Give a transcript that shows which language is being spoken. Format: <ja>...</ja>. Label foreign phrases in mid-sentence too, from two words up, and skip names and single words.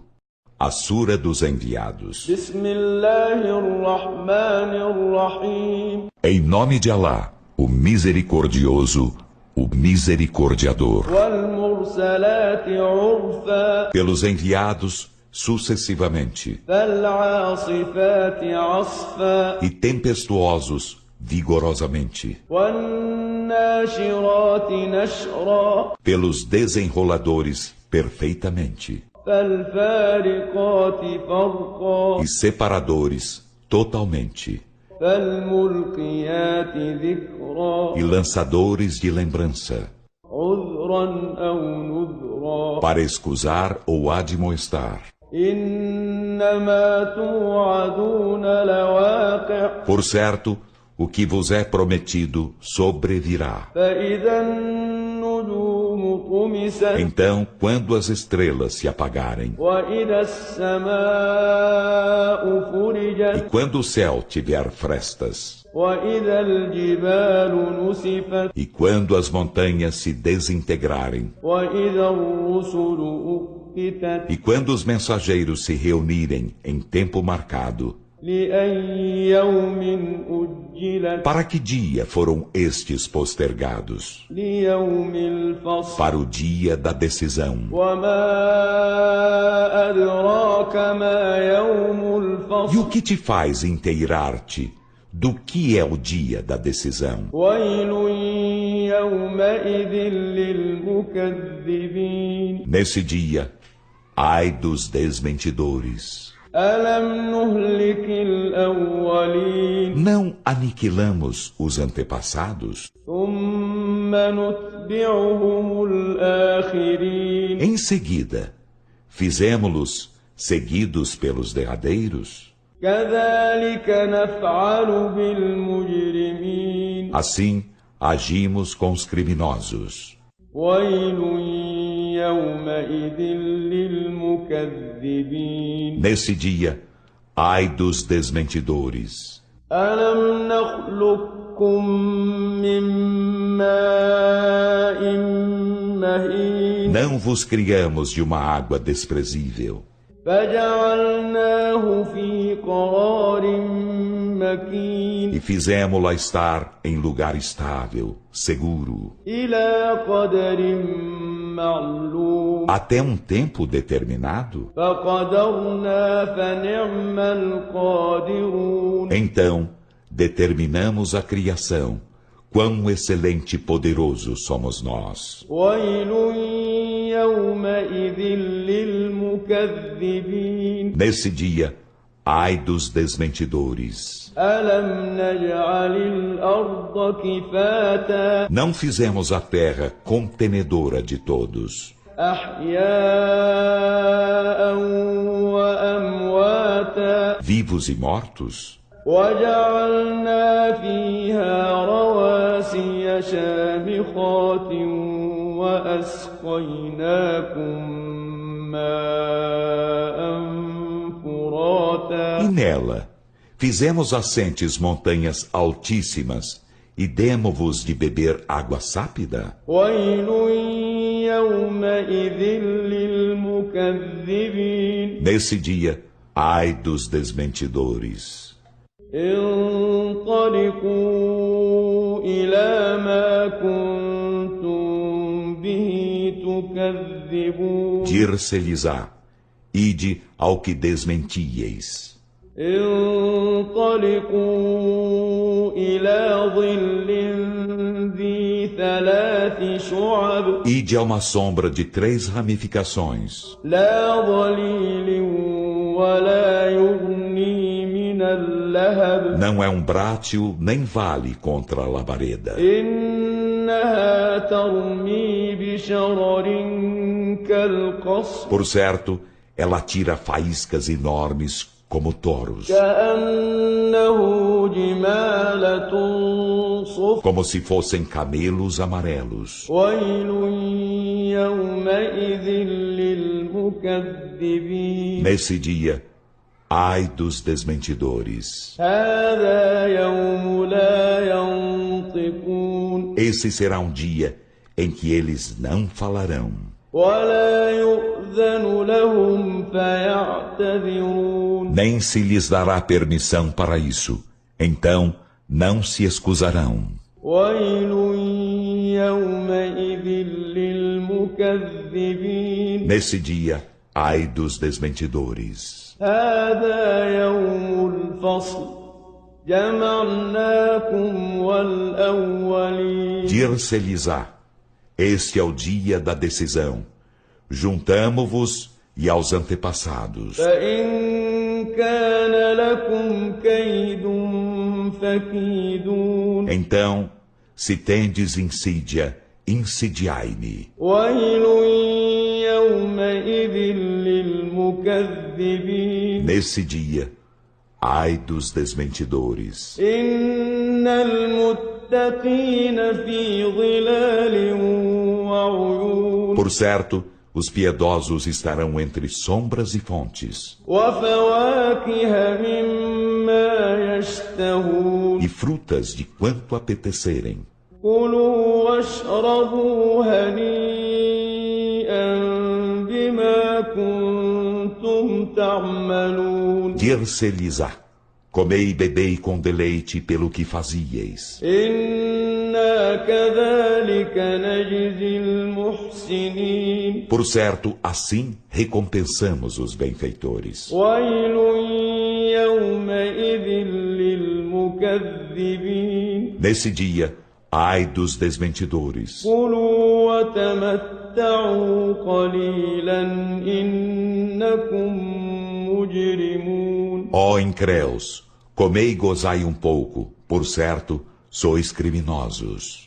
<pt>A Sura dos Enviados.</pt> <ar>بسم الله الرحمن الرحيم.</ar> <pt>Em nome de Alá, o Misericordioso, o Misericordiador.</pt> <ar>والمرسلات عرفا.</ar> <pt>Pelos enviados sucessivamente.</pt> <ar>فالعاصفات عصفا.</ar> <pt>E tempestuosos vigorosamente.</pt> <ar>والناشرات نشرا.</ar> <pt>Pelos desenroladores perfeitamente.</pt> <ar>فالفارقات فرقا.</ar> <pt>E separadores totalmente.</pt> <ar>فالملقيات ذكرا.</ar> <pt>E lançadores de lembrança.</pt> <ar>عذرا أو نذرا.</ar> <pt>Para escusar ou admoestar.</pt> <ar>إنما توعدون لواقع.</ar> <pt>Por certo, o que vos é prometido sobrevirá.</pt> <ar>فإذا النجوم طمست.</ar> <pt>Então, quando as estrelas se apagarem,</pt> <ar>وإذا السماء e فرجت.</ar> <pt>quando o céu tiver frestas,</pt> <ar>وإذا الجبال نسفت.</ar> <pt>e quando as montanhas se desintegrarem,</pt> <ar>وإذا الرسل أقتت. أُقِّتَتْ</ar> <pt>E quando os mensageiros se reunirem em tempo marcado,</pt> <ar>لِأَيِّ يَوْمٍ أُجِّلَتْ</ar> <pt>para que dia foram estes postergados?</pt> <ar>لِيَوْمِ الْفَصْلِ</ar> <pt>Para o dia da decisão.</pt> <ar>وَمَا أَدْرَاكَ مَا يَوْمُ</ar> <pt>E o</pt> <ar>الْفَصْلِ</ar> <pt>que te faz inteirar-te do que é o dia da decisão?</pt> <ar>وَيْلٌ يَوْمَئِذٍ لِلْمُكَذِّبِينَ</ar> <pt>Nesse dia, ai dos desmentidores.</pt> <ar>أَلَمْ نُهْلِكِ الْأَوَّلِينَ</ar> <pt>Não aniquilamos os antepassados?</pt> <ar>ثُمَّ نُتْبِعُهُمُ الْآخِرِينَ</ar> <pt>Em seguida, fizemo-los seguidos pelos derradeiros?</pt> <ar>كَذَلِكَ نَفْعَلُ بِالْمُجْرِمِينَ</ar> <pt>Assim, agimos com os criminosos.</pt> <ar>وَيْلٌ يَوْمَئِذٍ لِلْمُكَذِّبِينَ</ar> <pt>Nesse dia, ai dos desmentidores.</pt> <ar>أَلَمْ نَخْلُقكُّم مِّن مَّاءٍ مَّهِينٍ</ar> <pt>Não vos criamos de uma água desprezível</pt> <ar>فَجَعَلْنَاهُ فِي قَرَارٍ مَّكِينٍ</ar> <pt>e fizemo-la estar em lugar estável, seguro,</pt> <ar>إِلَىٰ قَدَرٍ مَّعْلُومٍ</ar> <pt>até um tempo determinado.</pt> <ar>فَقَدَرْنَا فَنِعْمَ الْقَادِرُونَ</ar> <pt>Então, determinamos a criação. Quão excelente e poderoso somos nós.</pt> <ar>وَيْلٌ يَوْمَئِذٍ لِلْمُكَذِّبِينَ</ar> <pt>Nesse dia, ai dos desmentidores.</pt> <ar>أَلَمْ نَجْعَلِ الْأَرْضَ كِفَاتًا</ar> <pt>Não fizemos a terra contenedora de todos,</pt> <ar>أَحْيَاءً وَأَمْوَاتًا</ar> <pt>vivos e mortos?</pt> <ar>وَجَعَلْنَا فِيهَا رَوَاسِيَ شَامِخَاتٍ وَأَسْقَيْنَاكُم مَّاءً فُرَاتًا</ar> <pt>E nela, fizemos assentes montanhas altíssimas e demo-vos de beber água sápida?</pt> <ar>وَيْلٌ يَوْمَئِذٍ لِلْمُكَذِّبِينَ</ar> <pt>Nesse dia, ai dos desmentidores.</pt> <ar>انطلقوا إلى ما كنتم به تكذبون</ar> <pt>Dir-se-lhes-á, ide ao que desmentieis.</pt> <ar>انطلقوا إلى ظل ذي ثلاث شعب</ar> <pt>Ide a uma sombra de 3 ramificações,</pt> <ar>لا ظليل ولا يغني من اللهب</ar> <pt>não é um brátil nem vale contra a labareda.</pt> <ar>إنها ترمي بشرر كالقصر</ar> <pt>Por certo, ela tira faíscas enormes como toros,</pt> <ar>كأنه جمالة صفر</ar> <pt>como se fossem camelos amarelos.</pt> <ar>ويل يومئذ للمكذبين</ar> <pt>Nesse dia, ai dos desmentidores.</pt> <ar>هذا يوم لا ينطقون</ar> <pt>Esse será um dia em que eles não falarão,</pt> <ar>ولا يؤذن لهم فيعتذرون</ar> <pt>nem se lhes dará permissão para isso. Então, não se excusarão.</pt> <ar>ويل يومئذ للمكذبين</ar> <pt>Nesse dia, ai dos desmentidores.</pt> <ar>هذا يوم الفصل جمعناكم والأولين</ar> <pt>Dir-se-lhes-á, este é o dia da decisão. Juntamo-vos e aos antepassados.</pt> <ar>فإن كان لكم كيد فكيدون</ar> <pt>Então, se tendes insídia, insidiai-me.</pt> <ar>ويل يومئذ للمكذبين</ar> <pt>Nesse dia, ai dos desmentidores.</pt> <ar>إن المتقين في ظلال وعيون</ar> <pt>Por certo, os piedosos estarão entre sombras e fontes,</pt> <ar>وفواكه مما يشتهون</ar> <pt>e frutas de quanto apetecerem.</pt> <ar>كلوا واشربوا هنيئا بما تعملون</ar> <pt>Dir-se-lhes-á: comei e bebei com deleite pelo que fazieis.</pt> <ar>إنا كذلك نجزي المحسنين</ar> <pt>Por certo, assim recompensamos os benfeitores.</pt> <ar>ويل يومئذ للمكذبين</ar> <pt>Nesse dia, ai dos desmentidores.</pt> <ar>كلوا وتمتعوا قليلا إنكم مجرمون</ar> <pt>Ó incréus, comei e gozai um pouco, por certo, sois criminosos.</pt>